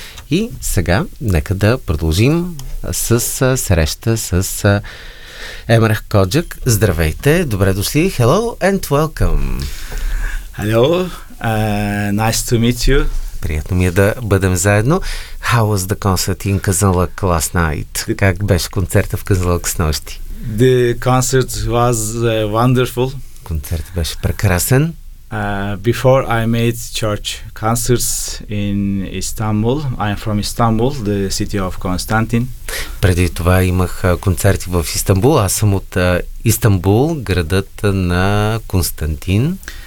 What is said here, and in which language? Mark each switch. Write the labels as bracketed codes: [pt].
[bg] И сега нека да продължим с среща с Емрах Коджак. Здравейте, добре дошли. [en] Hello and welcome. Hello, nice to meet you. [bg] Приятно ми е да бъдем заедно. [en] How was the concert in Казанлък last night? [bg] Как беше концерта в Казанлък с нощи? [en] The concert was wonderful. [bg] Концерт беше прекрасен. [en] Before I made church concerts in Istanbul, I am from Istanbul, the city of Constantine. [bg] Преди това имах концерти в Истанбул. Аз съм от Истанбул, градът на Константин.